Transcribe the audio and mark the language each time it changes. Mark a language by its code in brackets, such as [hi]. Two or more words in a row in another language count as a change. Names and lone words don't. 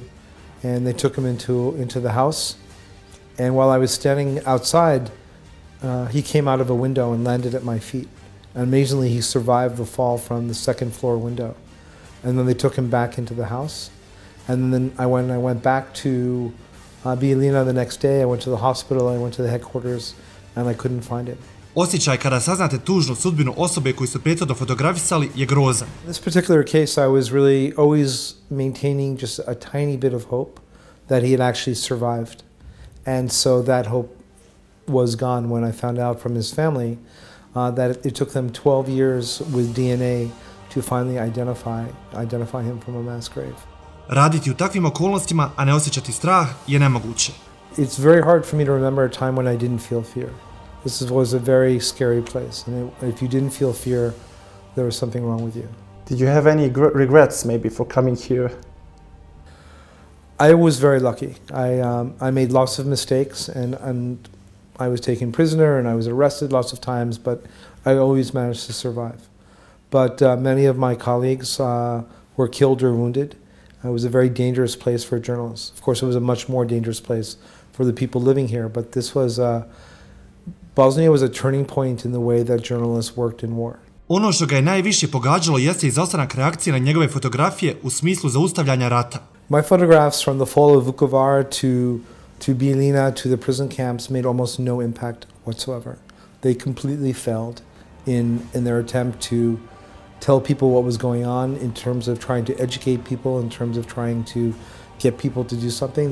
[en] And they took him into the house. And while I was standing outside, he came out of a window and landed at my feet. And amazingly, he survived the fall from the second floor window. And then they took him back into the house. And then I went back to Bijeljina the next day. I went to the hospital, I went to the headquarters, and I couldn't find it. [bs] Osjećaj kada saznate tužnu sudbinu osobe koju su prethodno fotografisali je grozan. [en] In this particular case, I was really always maintaining just a tiny bit of hope that he had actually survived. And so that hope was gone when I found out from his family that it took them 12 years with DNA to finally identify him from a mass grave. [bs] Raditi u takvim okolnostima, a ne osjećati strah, je nemoguće. [en] It's very hard for me to remember a time when I didn't feel fear. This was a very scary place, and if you didn't feel fear, there was something wrong with you. Did you have any regrets maybe for coming here? I was very lucky. I made lots of mistakes, and I was taken prisoner, and I was arrested lots of times, but I always managed to survive. But many of my colleagues were killed or wounded. It was a very dangerous place for journalists. Of course, it was a much more dangerous place for the people living here, but this was Bosnia was a turning point in the way that journalists worked in war. [bs] Ono što ga je najviše pogađalo jeste izostanak reakcije na njegove fotografije u smislu zaustavljanja rata. [en] My photographs from the fall of Vukovar to Bijeljina to the prison camps made almost no impact whatsoever. They completely failed in their attempt to tell people what was going on in terms of trying to educate people, in terms of trying to get people to do something.